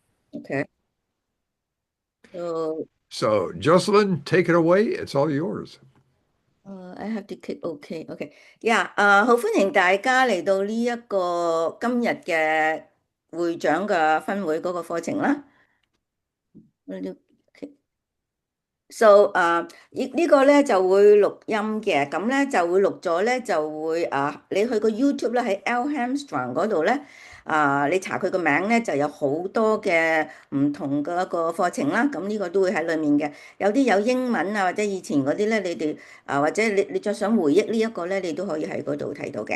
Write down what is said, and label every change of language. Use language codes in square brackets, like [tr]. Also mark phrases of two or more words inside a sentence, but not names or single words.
[en] Okay. So So, Jocelyn, take it away. It's all yours. I have to click OK OK。 [yue] 呀，好歡迎大家嚟到呢一個今日嘅會長嘅分會嗰個課程啦。So 呢個咧就會錄音嘅，咁咧就會錄咗咧就會你去個 YouTube 咧喺 L Hamstrung 嗰度咧你查佢個名咧就有好多嘅唔同嘅一個課程啦，咁呢個都會喺裡面嘅，有啲有英文啊或者以前嗰啲咧，你哋或者你再想回憶呢一個咧，你都可以喺嗰度睇到嘅。